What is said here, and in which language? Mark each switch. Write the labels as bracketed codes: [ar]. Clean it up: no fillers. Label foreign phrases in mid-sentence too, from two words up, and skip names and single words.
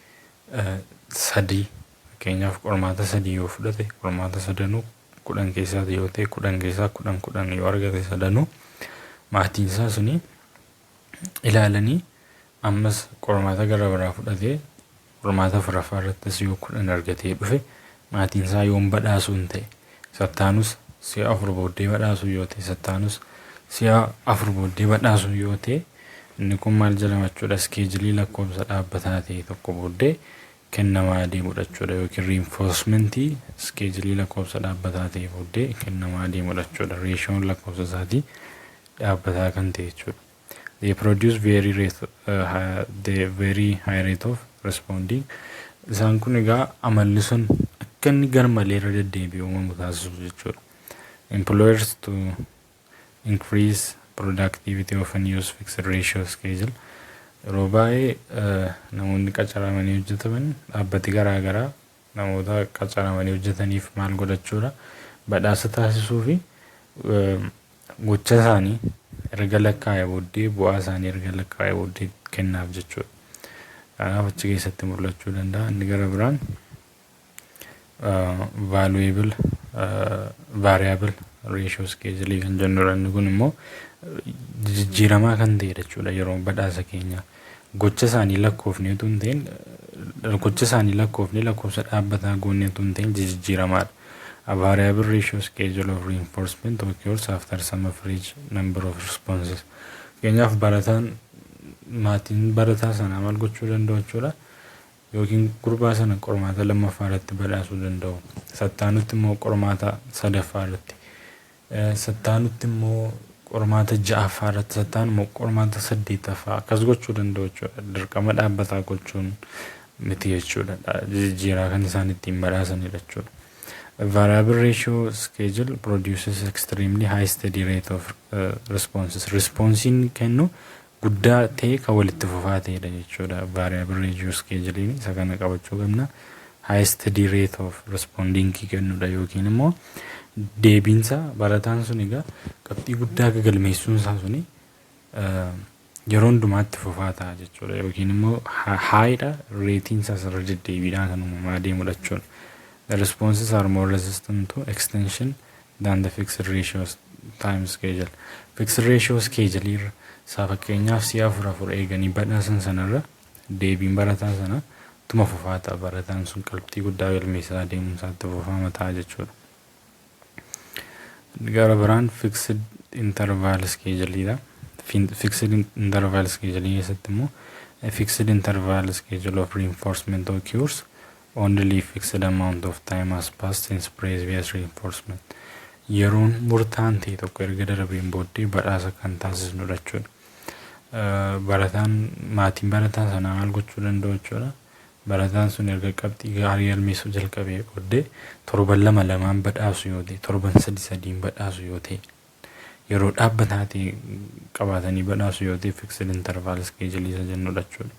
[om] 3 fakkeenyaaf qormaata 3 yoo fudhate qormaata 3 10 keessaa yoo ta'e 10 keessaa 10 yoo argate 3 maatiin isaa suni ilaalanii ammas qormaata gara biraa fudhatee qormaata 4ffaa irrattis yoo 10 argatee dhufe maatiin isaa yoon badhaasu hin ta'e sattaanus si'a 4 booddee badhaasu yoo ta'e sattaanus si'a 4 booddee badhaasu yoo ta'e inni kun maal jedhama jechuudha. Skeejilii lakkoofsa dhaabbataa ta'e tokko booddee kennamaa adeemudha jechuudha yookiin reinforcementii skeejilii lakkoofsa dhaabbataa ta'e booddee kennamaa adeemudha jechuudha. Reeshoon lakkoofsa isaatii dhaabbataa kan ta'e jechuudha. [en] They produce very high rate of responding. [om] Isaan kun egaa amalli sun akka inni garmalee irra deddeebi'u uumamu taasisuuf jechuudha. [en] Employers to increase productivity often use fixed ratio schedule. [om] Yeroo baay'ee namoonni qacaramanii hojjetaman dhaabbati garaa garaa namoota qacaramanii hojjetaniif maal godhachuudha badhaasa taasisuu fi gocha isaanii erga lakkaa'ee booddee bu'aa isaanii erga lakkaa'ee booddee kennaaf jechuudha. Kanaaf achi keessatti mul'achuu danda'a. Inni gara biraan [en] variable ratio schedule [om] kan jennudha. Inni kun immoo jijjiiramaa kan ta'edha jechuudha. Yeroo badhaasa keenya gocha isaanii lakkoofnee tun ta'in gocha isaanii lakkoofnee lakkoofsa dhaabbataa goonee tun ta'in jijjiiramaadha. [en] A variable ratio schedule of reinforcement occurs after some average number of responses. [om] Keenyaaf barataan maatiin barataa sana maal gochuu danda'u jechuudha. Yookiin gurbaa sana qormaata 2ffaa irratti badhaasuu danda'u. Sattaanutti immoo qormaata 3ffaa irratti. Sattaanutti immoo qormaata 6ffaa irratti sattaan immoo qormaata 8ffaa akkas gochuu danda'u jechuudha. Dirqama dhaabbataa gochuun miti jechuudha. Jijjiiraa kan isaan ittiin badhaasanidha jechuudha. [en] A variable ratio schedule produces extremely high steady rate of responses. [om] Responsiin kennu guddaa ta'e kan walitti fufaa ta'edha jechuudha. [en] Variable ratio scheduling [om] isa kana qabachuu qabna. [en] High steady rate of responding [om] kennudha yookiin immoo deebiinsa barataan sun egaa qabxii guddaa galmeessuun isaa suni yeroo hundumaatti fufaa ta'a jechuudha yookiin immoo haayidha reetiin isaa irra deddeebiidhaan kan uumamaa deemudha jechuudha. [en] The responses are more resistant to extension than the fixed ratio time schedule. Fixed ratio schedule [om] irra isaa fakkeenyaaf si'a 4 eeganii badhaasan sanarra deebiin barataa sana tuma fufaa ta'a barataan sun qabxii guddaa galmeessaa deemuunsaatti fufaa ta'a jechuudha. Gara biraan [en] fixed interval schedule fixed interval schedule [om] keessatti immoo [en] a fixed interval schedule of reinforcement occurs only fixed amount of time has passed since previous reinforcement. [om] Yeroon murtaan ta'e tokko erga darbeen booddee badhaasa kan taasisnudha jechuudha. Barataan maatiin barataa sanaa maal gochuu danda'u jechuudha. Barataan sun erga qabxii gaarii galmeessuu jalqabee booddee torban 2 badhaasu yoo ta'e torban 3 badhaasu yoo ta'e yeroo dhaabbataa ta'e qabaatanii badhaasu yoo ta'e [en] fixed interval schedule [om] isa jennudha jechuudha.